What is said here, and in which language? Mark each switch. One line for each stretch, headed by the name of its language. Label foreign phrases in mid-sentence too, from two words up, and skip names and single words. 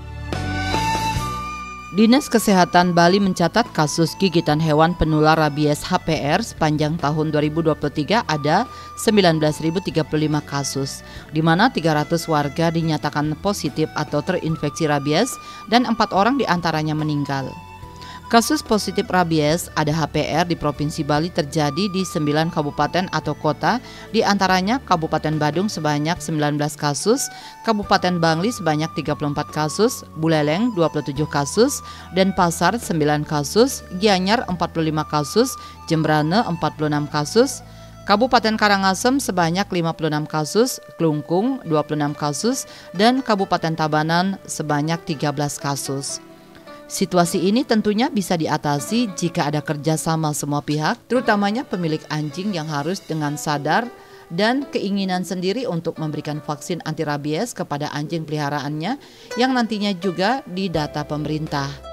Indonesian: Dinas Kesehatan Bali mencatat kasus gigitan hewan penular rabies HPR sepanjang tahun 2023 ada 19.035 kasus, di mana 300 warga dinyatakan positif atau terinfeksi rabies dan 4 orang diantaranya meninggal. Kasus positif rabies ada HPR di Provinsi Bali terjadi di 9 kabupaten atau kota, di antaranya Kabupaten Badung sebanyak 19 kasus, Kabupaten Bangli sebanyak 34 kasus, Buleleng 27 kasus, Denpasar 9 kasus, Gianyar 45 kasus, Jembrane 46 kasus, Kabupaten Karangasem sebanyak 56 kasus, Klungkung 26 kasus, dan Kabupaten Tabanan sebanyak 13 kasus. Situasi ini tentunya bisa diatasi jika ada kerjasama semua pihak, terutamanya pemilik anjing yang harus dengan sadar dan keinginan sendiri untuk memberikan vaksin anti rabies kepada anjing peliharaannya yang nantinya juga didata pemerintah.